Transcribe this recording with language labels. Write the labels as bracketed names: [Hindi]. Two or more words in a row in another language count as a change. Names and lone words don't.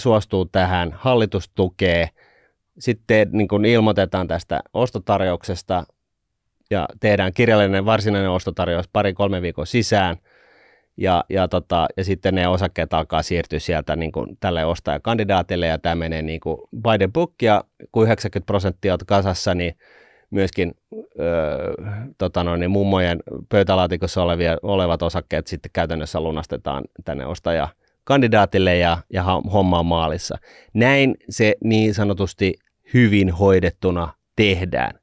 [Finnish] suostuu tähän, hallitus tukee, sitten niin kuin ilmoitetaan tästä ostotarjouksesta ja tehdään kirjallinen varsinainen ostotarjous 2-3 viikon sisään ja sitten ne osakkeet alkaa siirtyä sieltä niin kuin tälle ostajakandidaatille ja tämä menee niin kuin [English] by the book [Finnish] ja kun 90% on kasassa, niin myöskin mummojen pöytälaatikossa olevat osakkeet sitten käytännössä lunastetaan tänne ostajakandidaatille ja homma on maalissa. Näin se niin sanotusti hyvin hoidettuna tehdään.